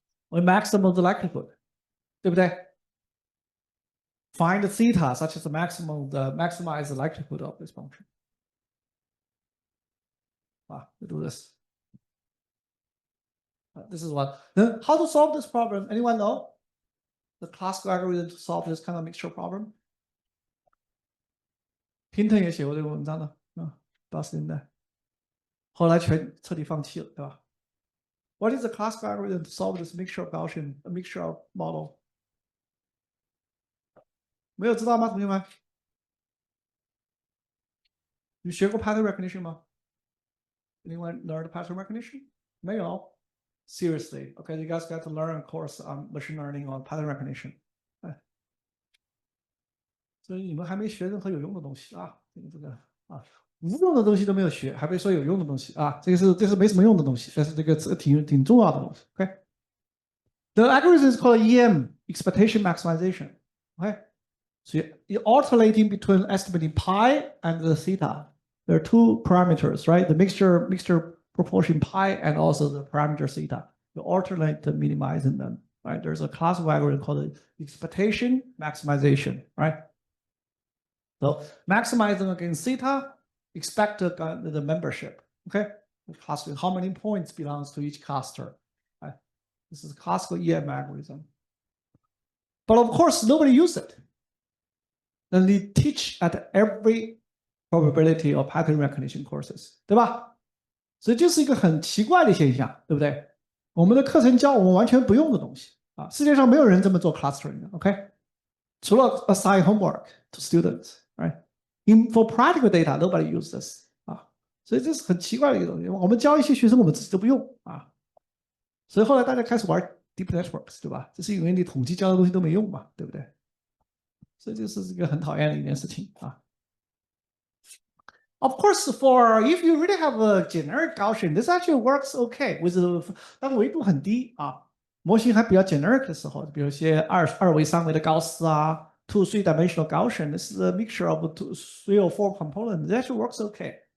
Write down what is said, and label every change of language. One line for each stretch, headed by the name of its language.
English: We maximum the likelihood,
Chinese: 对不对?
English: Find the theta such as the maximize the likelihood of this function. We do this. This is what. Then how to solve this problem? Anyone know? The classical algorithm to solve this kind of mixture problem.
Chinese: Hinton 也写过这个文章的，80年代，后来全彻底放弃了，对吧？
English: What is the classical algorithm to solve this mixture of Gaussian, a mixture of model?
Chinese: 没有知道吗，同学们？你学过 pattern recognition 吗？
English: Anyone learned pattern recognition?
Chinese: 没有。
English: Seriously, okay, you guys got to learn a course on machine learning or pattern recognition.
Chinese: 所以你们还没学任何有用的东西啊，这个无用的东西都没有学，还别说有用的东西啊，这是没什么用的东西，但是这个挺重要的东西。
English: OK, the algorithm is called EM, expectation maximization. Okay, so you're alternating between estimating pi and the theta. There are two parameters, right? The mixture proportion pi and also the parameter theta. You alternate minimizing them, right? There's a classical algorithm called expectation maximization, right? So maximizing against theta, expect the membership, okay? How many points belongs to each cluster, right? This is a classical EM algorithm. But of course, nobody uses it. And they teach at every probability or pattern recognition courses,
Chinese: 对吧？所以这是一个很奇怪的现象，对不对？我们的课程教我们完全不用的东西，啊，世界上没有人这么做 clustering 的，OK？除了 assign homework to students，right？For practical data, nobody uses this 啊，所以这是很奇怪的一个东西。我们教一些学生，我们自己都不用啊，所以后来大家开始玩 deep networks，对吧？这是因为你统计教的东西都没用嘛，对不对？所以这是一个很讨厌的一件事情啊。
English: Of course, for if you really have a generic Gaussian, this actually works okay with
Chinese: 当维度很低啊，模型还比较 generic 的时候，比如一些二维、三维的高斯啊
English: ，two, three-dimensional Gaussian, this is a mixture of three or four components. It actually works okay.